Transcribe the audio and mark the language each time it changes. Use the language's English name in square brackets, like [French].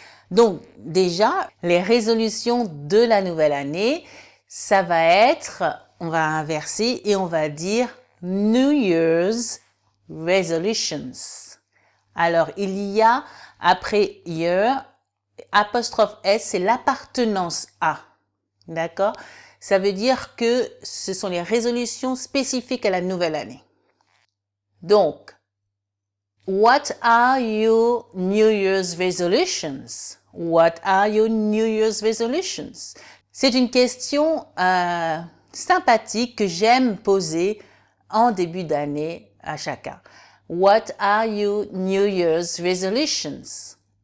[French] Donc déjà, les résolutions de la nouvelle année, ça va être, on va inverser et on va dire [English] New Year's Resolutions. [French] Alors il y a après year, apostrophe S, c'est l'appartenance à. D'accord? Ça veut dire que ce sont les résolutions spécifiques à la nouvelle année. [English] Donc, what are your New Year's resolutions? What are your New Year's resolutions? [French] C'est une question sympathique que j'aime poser en début d'année à chacun. [English] What are your New Year's resolutions?